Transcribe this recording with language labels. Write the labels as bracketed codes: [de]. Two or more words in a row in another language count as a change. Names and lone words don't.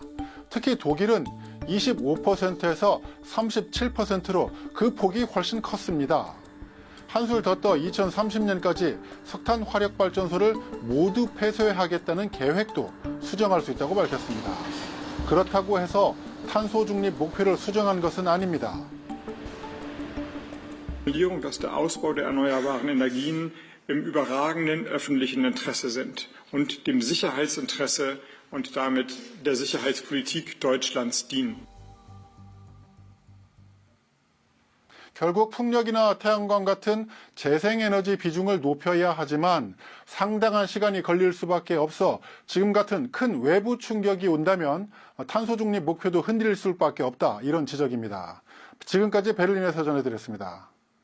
[ko] 특히 독일은 25%에서 37%로 그 폭이 훨씬 컸습니다. 한술 더 떠 2030년까지 석탄 화력 발전소를 모두 폐쇄하겠다는 계획도 수정할 수 있다고 밝혔습니다. 그렇다고 해서 탄소 중립 목표를 수정한 것은 아닙니다. [de] dass der Ausbau der erneuerbaren Energien im überragenden öffentlichen Interesse sind und dem Sicherheitsinteresse und damit der Sicherheitspolitik Deutschlands dienen. [ko] 결국 풍력이나 태양광 같은 재생에너지 비중을 높여야 하지만 상당한 시간이 걸릴 수밖에 없어 지금 같은 큰 외부 충격이 온다면 탄소 중립 목표도 흔들릴 수밖에 없다. 이런 지적입니다. 지금까지 베를린에서 전해드렸습니다.